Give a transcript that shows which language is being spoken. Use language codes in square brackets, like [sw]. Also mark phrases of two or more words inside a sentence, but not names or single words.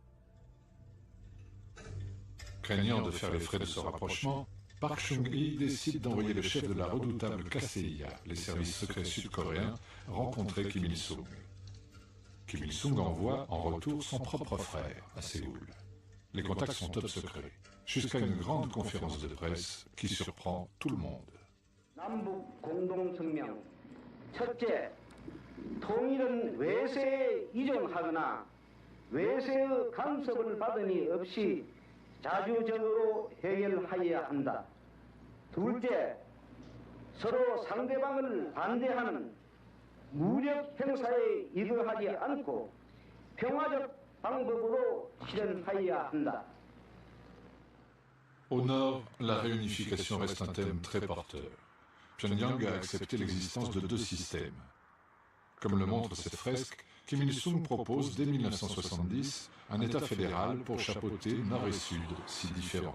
[fr] Craignant de faire les frais de ce rapprochement, Park Chung-hee décide d'envoyer le chef de la redoutable KCIA, les services secrets sud-coréens, rencontrer Kim Il-sung. Kim Il-sung envoie en retour son propre frère à Séoul. Les contacts sont top secrets, jusqu'à une grande conférence de presse qui surprend tout le monde. [ko] 첫째, 통일은 외세에 의존하거나 외세의 간섭을 받음이 없이 자주적으로 해결하여야 한다. 둘째, 서로 상대방을 반대하는 무력 행사에 이거하지 않고 평화적 방법으로 실현하여야 한다. [fr] Au nord, la réunification reste un thème très porteur. Pyongyang a accepté l'existence de 2 systèmes. Comme le montre cette fresque, Kim Il-sung propose dès 1970 un État fédéral pour chapeauter Nord et Sud, si différents.